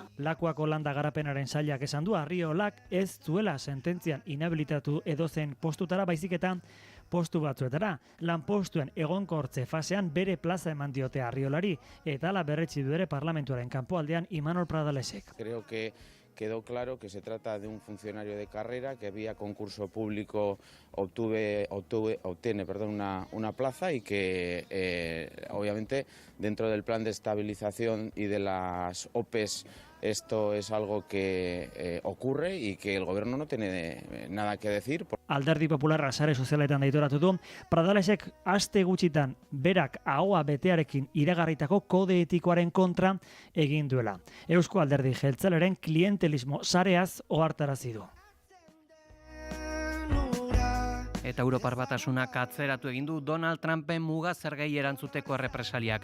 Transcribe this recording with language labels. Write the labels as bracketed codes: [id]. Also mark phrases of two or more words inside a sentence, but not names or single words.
[eu] Lakuako landa garapenaren sailak esan du Arriolak ez zuela sententzian inhabilitatu edozen postutara baizik eta postu batzuetara. Lanpostuen egonkortze fasean bere plaza eman diote Arriolari eta ala berretsi du ere parlamentuaren kanpoaldean Imanol Pradalesek. [es] Creo que quedó claro que se trata de un funcionario de carrera que vía concurso público obtiene una plaza y que obviamente dentro del plan de estabilización y de las OPEs esto es algo que ocurre y que el gobierno no tiene nada que decir. [eu] Alderdi Popularra sare sozialetan deitoratu du, Pradalesek aste gutxitan berak ahoa betearekin iragarritako kode etikoaren kontra egin duela. Eusko Alderdi Jeltzaleren klientelismo sareaz ohartarazi du. Eta Europar Batasunak atzeratu egin du Donald Trumpen muga zergei erantzuteko errepresaliak.